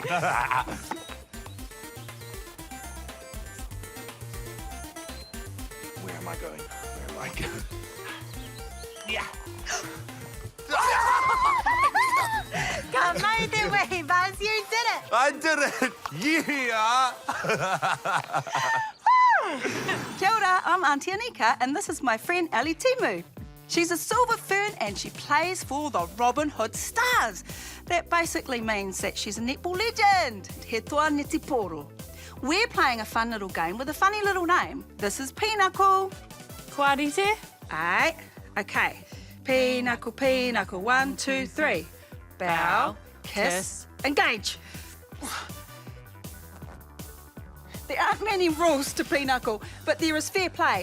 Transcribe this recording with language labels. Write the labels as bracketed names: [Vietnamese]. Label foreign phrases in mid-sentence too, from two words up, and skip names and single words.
[English] Where am I going? Where am I going? Yeah. Come either way, Buzz. You did it. I did it! Yeah! [Māori] Kia ora, [English] I'm Auntie Anika, and this is my friend Ali Timu. She's a silver fern and she plays for the Robin Hood Stars. That basically means that she's a netball legend. [Māori] He toa neti poro. [English] We're playing a fun little game with a funny little name. This is Pinnacle. [Māori] Kuarite? [English] Aye. Okay. Pinnacle, pinnacle. 1, 2, 3. Bow, kiss, engage. There aren't many rules to pinnacle, but there is fair play.